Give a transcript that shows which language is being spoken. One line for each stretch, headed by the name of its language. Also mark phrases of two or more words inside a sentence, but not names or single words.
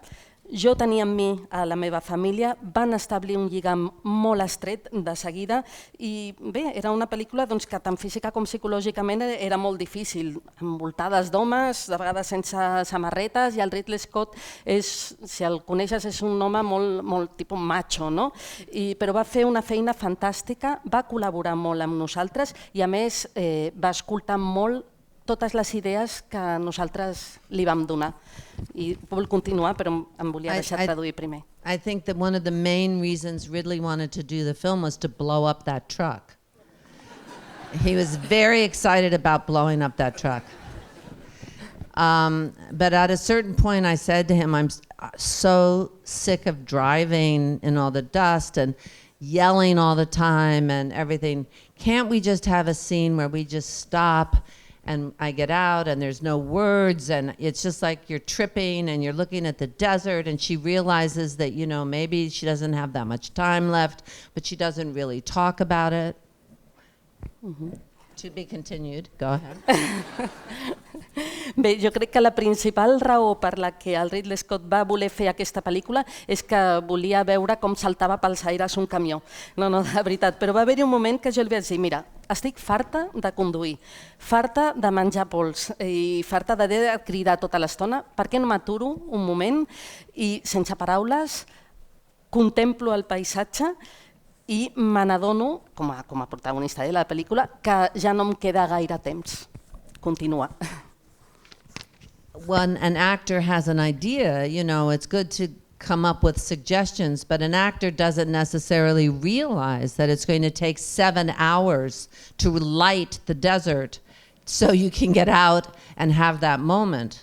Catalan: Jo tenia amb mi a la meva família, van establir un lligam molt estret de seguida i bé, era una pel·lícula que tant física com psicològicament era molt difícil, envoltades d'homes, de vegades sense samarretes, i el Ridley Scott, si el coneixes, és un home molt tipus macho, no? Però va fer una feina fantàstica, va col·laborar molt amb nosaltres i a més va escoltar molt totes les idees que nosaltres li vam donar. I vol continuar, però em volia deixar traduir primer.
English: I think that one of the main reasons Ridley wanted to do the film was to blow up that truck. He was very excited about blowing up that truck. But at a certain point I said to him, I'm so sick of driving in all the dust and yelling all the time and everything. Can't we just have a scene where we just stop And I get out and there's no words and it's just like you're tripping and you're looking at the desert and she realizes that, you know, maybe she doesn't have that much time left, but she doesn't really talk about it. To be continued. Go ahead.
Catalan: Bé, jo crec que la principal raó per la que el Ridley Scott va voler fer aquesta pel·lícula és que volia veure com saltava pels aires un camió. No, de veritat, però va haver-hi un moment que jo li vaig dir, mira, estic farta de conduir, farta de menjar pols i farta de cridar tota l'estona, per què no m'aturo un moment i sense paraules contemplo el paisatge i me n'adono, com a protagonista de la pel·lícula, que ja no em queda gaire temps. Continua.
English: When an actor has an idea, you know, it's good to come up with suggestions, but an actor doesn't necessarily realize that it's going to take 7 hours to light the desert so you can get out and have that moment.